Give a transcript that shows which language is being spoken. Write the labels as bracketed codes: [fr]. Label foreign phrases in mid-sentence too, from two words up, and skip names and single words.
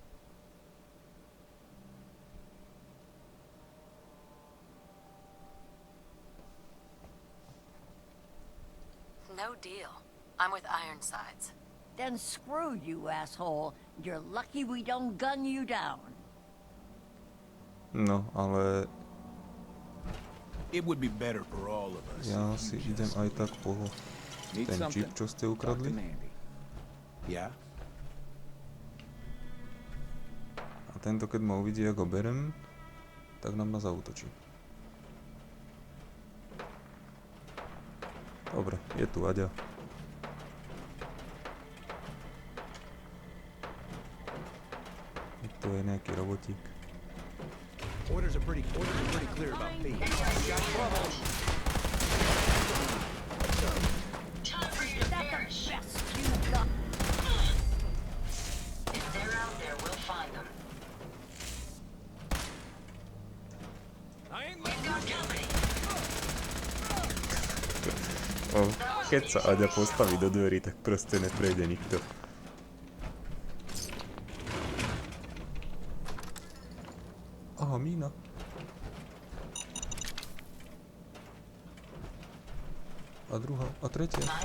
[en] No deal. I'm with Ironsides. Then screw you, asshole. You're lucky we don't gun you down. [sk] No, ale... [en] It would be better for all of us. [sk] Ja si idem aj tak po ten čip, čo ste ukradli. Ja? A tento, keď ma uvidí, ako berem, tak nám ma zaútočí. Dobre, je tu Aďa. Tu je nejaký robotík. [en] Orders are pretty clear about me. Got trouble. Time for you to perish. If they're out there, we'll find them. I ain't We've got company. [sk] Keď sa Aďa postaví do dverí, tak proste neprejde nikto. Aha, mína. A druhá, a tretia.